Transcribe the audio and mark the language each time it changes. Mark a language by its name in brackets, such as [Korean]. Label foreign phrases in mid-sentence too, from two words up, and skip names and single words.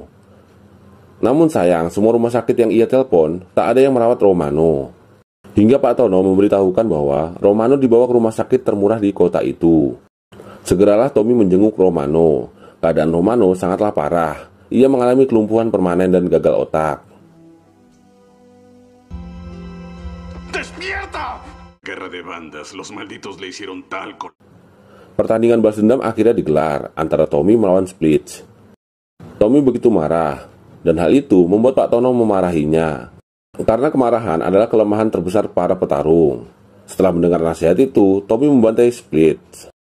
[Indonesian] Namun sayang, semua rumah sakit yang ia telepon tak ada yang merawat Romano. Hingga Pak Tono memberitahukan bahwa Romano dibawa ke rumah sakit termurah di kota itu. Segeralah Tommy menjenguk Romano. Keadaan Romano sangatlah parah. Ia mengalami kelumpuhan permanen dan gagal otak. [Spanish] ¡Despierta! Guerra de bandas, los malditos le hicieron tal... [Indonesian] Pertandingan balas dendam akhirnya digelar antara Tommy melawan Spritz. Tommy begitu marah, dan hal itu membuat Pak Tono memarahinya. Karena kemarahan adalah kelemahan terbesar para petarung. Setelah mendengar nasihat itu, Tommy membantai Spritz.